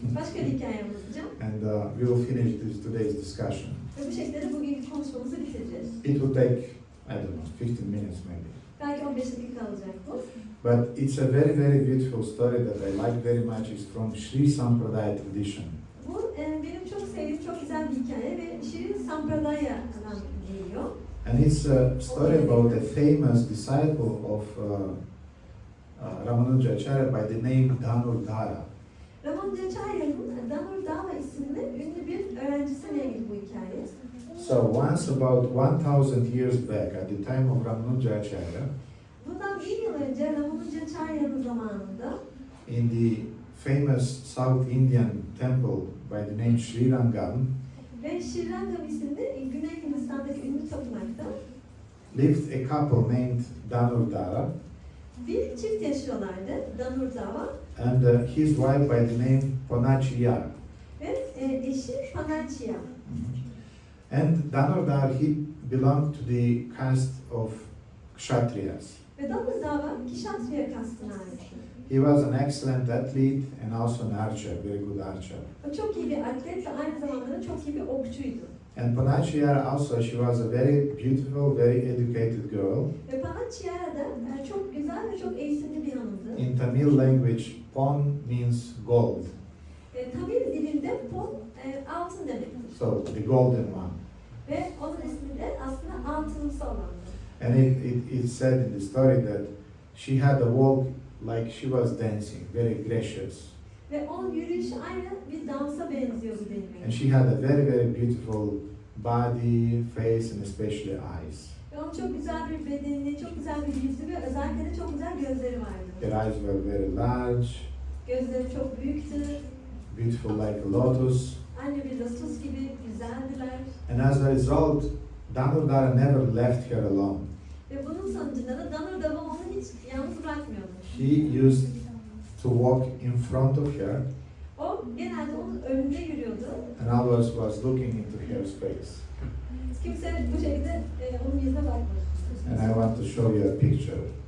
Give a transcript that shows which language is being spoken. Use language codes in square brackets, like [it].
[tr] Başka bir hikaye anlatacağım. [en] And we will finish today's discussion. [tr] Ve bu şekilde de bugünkü konuşmamızı bitireceğiz. [en] It will take, I don't know, 15 minutes maybe. [tr] Belki 15 dakika alacak bu. [en] But it's a very, very beautiful story that I like very much. It's from Sri Sampradaya tradition. [tr] Bu benim çok sevdiğim, çok güzel bir hikaye ve Sri Sampradaya'dan geliyor. [en] And it's a story about a famous disciple of Ramanujacharya by the name Dhanurdhara. [tr] Ramanujacharya'nın Dhanurdhara isimli ünlü bir öğrencisine ilgili bu hikaye. [en] So once about 1000 years back, at the time of Ramanujacharya, [tr] Bundan 1000 yıl önce Ramanujacharya'nın zamanında [en] in the famous South Indian temple by the name Sri Rangam, [tr] ve Sri Rangam isimli Güney Hindistan'daki ünlü tapınakta [en] lived a couple named Dhanurdhara [tr] bir çift yaşıyorlardı, Dhanurdhara [en] and his wife by the name Ponachiyar. [tr] ve eşi Panachya. [en] And Dhanurdhara, he belonged to the caste of Kshatriyas. [tr] Ve Dhanurdhara Kshatriya kastına ait. [en] He was an excellent athlete and also an archer, very good archer. [tr] O çok iyi bir atlet ve aynı zamanda çok iyi bir okçuydu. [en] And Ponachiyar also, she was a very beautiful, very educated girl. [tr] Ve Panachya da çok güzel ve çok eğitimli bir hanımdı. [en] In Tamil language, Pon means gold. [tr] Tamil dilinde pon altın demektir. [en] So, the golden one. [tr] Ve onun ismi de aslında altınımsı olandı. [en] And it said in the story that she had a walk like she was dancing, very gracious. [tr] Ve onun yürüyüşü aynı bir dansa benziyordu denilmekte. [en] And she had a very, very beautiful body, face, and especially eyes. [tr] Ve onun çok güzel bir bedeni, çok güzel bir yüzü ve özellikle de çok güzel gözleri vardı. [en] Her eyes were very large, [tr] Gözleri çok büyüktü, [en] beautiful like a lotus. [tr] aynı bir lotus gibi güzeldiler. [en] And as a result, Dhanurdhara never left her alone. [tr] Ve bunun sonucunda da Dhanurdhara onu hiç yalnız bırakmıyordu. [en] He used to walk in front of her [tr] O genelde onun önünde yürüyordu. [en] and always was looking into her face. [tr] Kimse bu şekilde onun yüzüne bakmıyor. [en] And I want to show you a picture.